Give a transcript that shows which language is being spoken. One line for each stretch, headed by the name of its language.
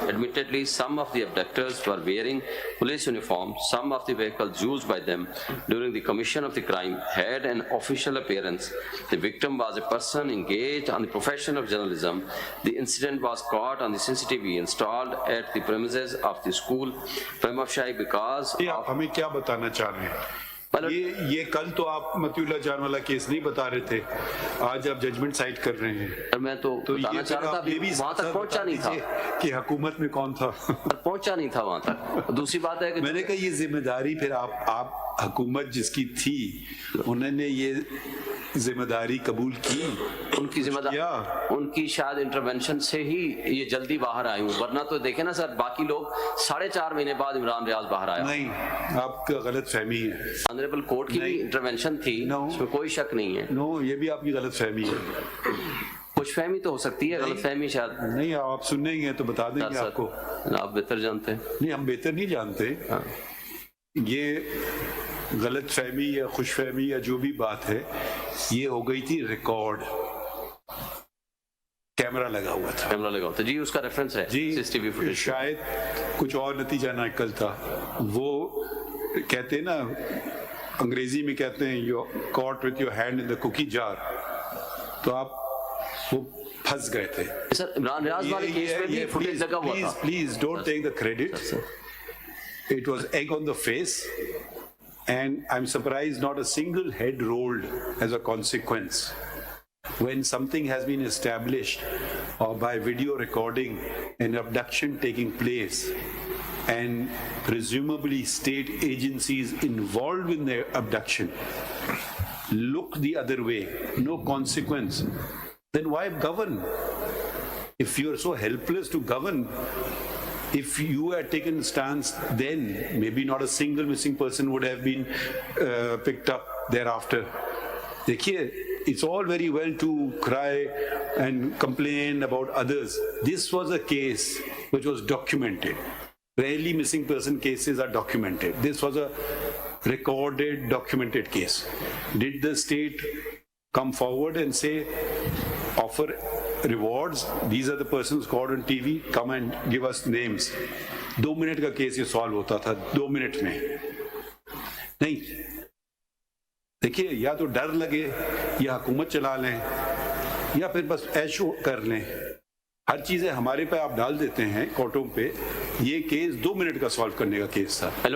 English: Admittedly, some of the abductors were wearing police uniforms. Some of the vehicles used by them during the commission of the crime had an official appearance. The victim was a person engaged on the profession of journalism. The incident was caught on the CCTV installed at the premises of the school. Prima facie because
Urdu: آپ ہمیں کیا بتانا چاہ رہے ہیں؟ یہ کل تو آپ متی اللہ جان والا کیس نہیں بتا رہے تھے، آج آپ ججمنٹ سائٹ کر رہے ہیں. میں تو بتانا چاہ رہا تھا وہاں تک پہنچا نہیں تھا کہ حکومت میں کون تھا، پہنچا نہیں تھا وہاں تک. دوسری بات ہے کہ میں نے کہا یہ ذمہ داری پھر آپ حکومت جس کی تھی انہوں نے یہ ذمہ داری قبول کی، ان کی ذمہ داری ان کی شاید انٹروینشن سے ہی یہ جلدی باہر آئے ہوں، ورنہ تو دیکھیں نا سر باقی لوگ 4.5 مہینے بعد عمران ریاض باہر آیا. نہیں، آپ کا غلط فہمی ہے. آنریبل کورٹ کی بھی انٹروینشن تھی، اس میں کوئی شک نہیں ہے. نو، یہ بھی آپ کی غلط فہمی ہے. کچھ فہمی تو ہو سکتی ہے، غلط فہمی شاید نہیں. آپ سنیں گے تو بتا دیں گے آپ کو. آپ بہتر جانتے ہیں. نہیں، ہم بہتر نہیں جانتے. یہ غلط فہمی یا خوش فہمی یا جو بھی بات ہے یہ ہو گئی تھی ریکارڈ، کیمرہ لگا ہوا تھا. کیمرہ لگا ہوا تھا جی، اس کا ریفرنس ہے جی. CCTV footage. شاید کچھ اور نتیجہ نہ نکلتا. وہ کہتے ہیں نا انگریزی میں کہتے ہیں
English: you caught with your hand in the cookie jar,
Urdu: تو آپ وہ پھنس گئے تھے. سر عمران ریاض والے کیس میں بھی فوٹیج لگا ہوا تھا.
English: Please don't take the credit. It was egg on the face, and I'm surprised not a single head rolled as a consequence. When something has been established or by video recording an abduction taking place and presumably state agencies involved in their abduction look the other way, no consequence, then why govern? If you are so helpless to govern, if you had taken stance then, maybe not a single missing person would have been picked up thereafter. Dekhiye, it's all very well to cry and complain about others. This was a case which was documented. Rarely missing person cases are documented. This was a recorded, documented case. Did the state come forward and say, offer rewards, these are the persons caught on TV, come and give us names?
Urdu: 2 minute کا case یہ solve ہوتا تھا 2 minute میں. نہیں، دیکھیے یا تو ڈر لگے یا حکومت چلا لیں یا پھر بس ایشو کر لیں. ہر چیزیں ہمارے پہ آپ ڈال دیتے ہیں کورٹوں پہ. یہ کیس 2 منٹ کا سالو کرنے کا کیس تھا.